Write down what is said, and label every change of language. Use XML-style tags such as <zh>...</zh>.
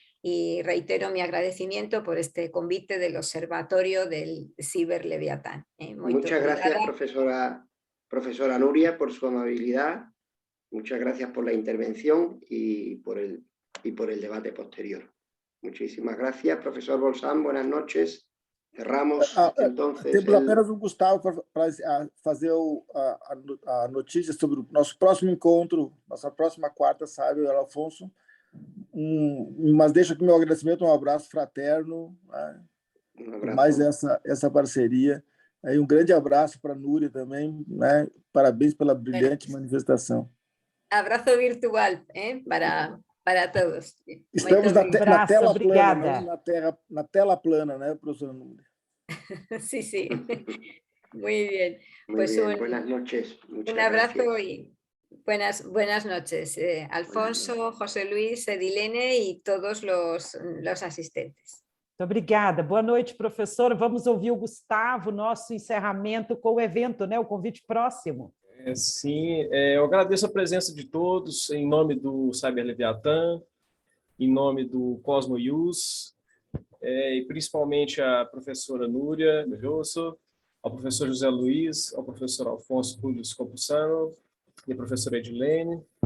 <es>Y reitero mi agradecimiento por este convite del Observatorio del Ciberleviatán. Muchas gracias, profesora Nuria, por su amabilidad. Muchas gracias por la intervención y por el debate posterior. Muchísimas gracias, profesor Bolsam. Buenas noches. Cerramos, entonces...</es> <pt>Temos apenas o Gustavo para fazer a notícia sobre o nosso próximo encontro, nossa próxima quarta, sabe, Alfonso. Mas deixo aqui meu agradecimento, um abraço fraterno, né, por mais essa parceria. Aí grande abraço para a Núria também, né? Parabéns pela brilhante manifestação. Abraço virtual para todos. Estamos na tela obrigada. plana, na tela plana, né, professora Núria?</pt> <es>Sí, sí. Muy bien. Muy bien. Buenas noches. Un abrazo y buenas noches, Alfonso, José Luis, Edilene y todos los asistentes.</es> <pt>Muito obrigada. Boa noite, professora. Vamos ouvir o Gustavo, nosso encerramento com o evento, né? O convite próximo. Sim, eu agradeço a presença de todos, em nome do Cyberleviathan, em nome do Cosmo Ius, e principalmente a professora Núria Belloso, ao professor José Luiz, ao professor Alfonso Júlio Scopussano e a professora Edilene.</pt>